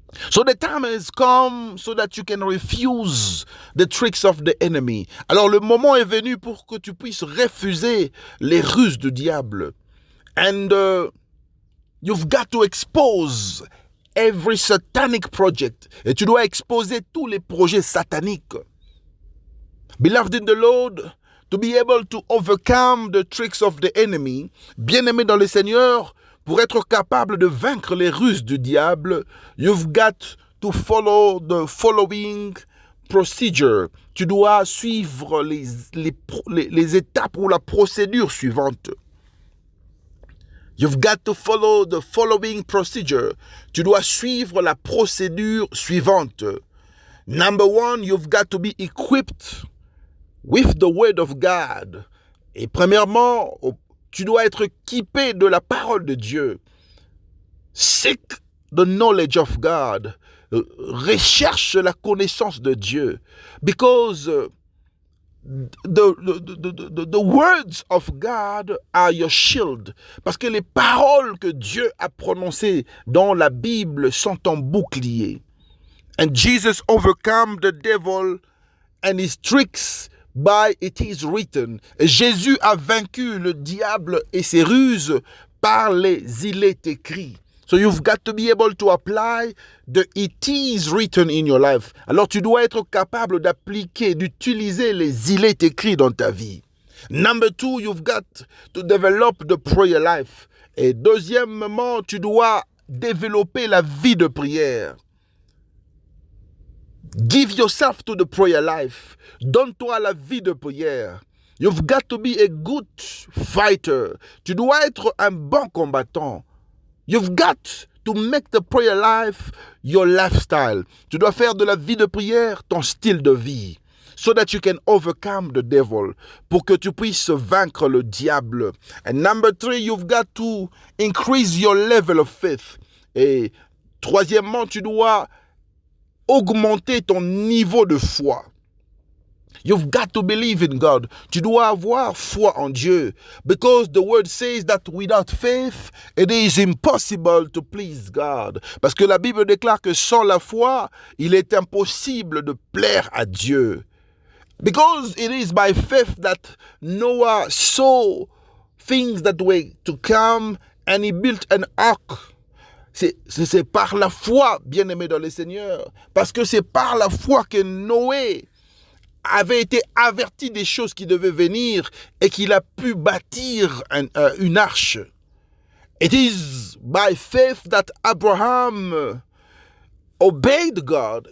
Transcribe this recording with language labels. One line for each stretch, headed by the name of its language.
English: So the time has come so that you can refuse the tricks of the enemy.
French: Alors le moment est venu pour que tu puisses refuser les ruses du diable.
English: And you've got to expose every satanic project.
French: Et tu dois exposer tous les projets sataniques.
English: Beloved in the Lord, to be able to overcome the tricks of the enemy,
French: bien-aimé dans le Seigneur, pour être capable de vaincre les ruses du diable,
English: you've got to follow the following procedure.
French: Tu dois suivre les étapes ou la procédure suivante.
English: You've got to follow the following procedure.
French: Tu dois suivre la procédure suivante.
English: Number one, you've got to be equipped with the word of God.
French: Et premièrement, tu dois être équipé de la parole de Dieu.
English: Seek the knowledge of God.
French: Recherche la connaissance de Dieu.
English: Because the words of God are your shield.
French: Parce que les paroles que Dieu a prononcées dans la Bible sont ton bouclier.
English: And Jesus overcame the devil and his tricks by it is written.
French: Et Jésus a vaincu le diable et ses ruses par les il est écrit.
English: So you've got to be able to apply the it is written in your life.
French: Alors tu dois être capable d'appliquer, d'utiliser les il est écrit dans ta vie.
English: Number two, you've got to develop the prayer life.
French: Et deuxièmement, tu dois développer la vie de prière.
English: Give yourself to the prayer life.
French: Donne-toi la vie de prière.
English: You've got to be a good fighter.
French: Tu dois être un bon combattant.
English: You've got to make the prayer life your lifestyle.
French: Tu dois faire de la vie de prière ton style de vie.
English: So that you can overcome the devil.
French: Pour que tu puisses vaincre le diable.
English: And number three, you've got to increase your level of faith.
French: Et troisièmement, tu dois augmenter ton niveau de foi.
English: You've got to believe in God.
French: Tu dois avoir foi en Dieu.
English: Because the word says that without faith, it is impossible to please God.
French: Parce que la Bible déclare que sans la foi, il est impossible de plaire à Dieu.
English: Because it is by faith that Noah saw things that were to come and he built an ark.
French: C'est par la foi, bien-aimé dans le Seigneur. Parce que c'est par la foi que Noé avait été averti des choses qui devaient venir et qu'il a pu bâtir une arche.
English: It is by faith that Abraham obeyed God.